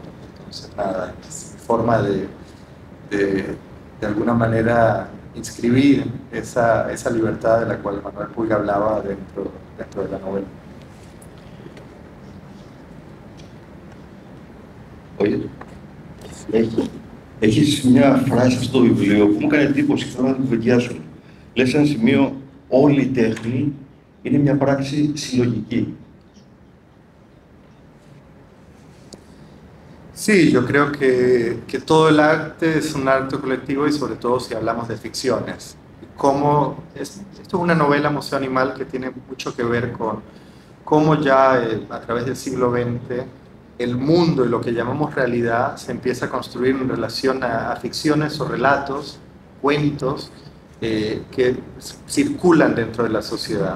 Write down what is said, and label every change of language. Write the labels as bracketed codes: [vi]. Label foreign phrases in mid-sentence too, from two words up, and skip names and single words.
[es] Entonces, nada, es forma de alguna manera inscribir esa libertad de la cual Manuel Puig hablaba dentro de la novela. Oye, [el] έχεις μια φράση στο βιβλίο που μου έκανε εντύπωση και θέλω να την κουβεντιάσουμε. Λες σε ένα σημείο, όλη η τέχνη είναι μια πράξη συλλογική. [es] Sí, yo creo que todo el arte es un arte colectivo y sobre todo si hablamos de ficciones. Esto es una novela Museo Animal que tiene mucho que ver con cómo ya a través del siglo XX el mundo y lo que llamamos realidad se empieza a construir en relación a ficciones o relatos, cuentos que circulan dentro de la sociedad.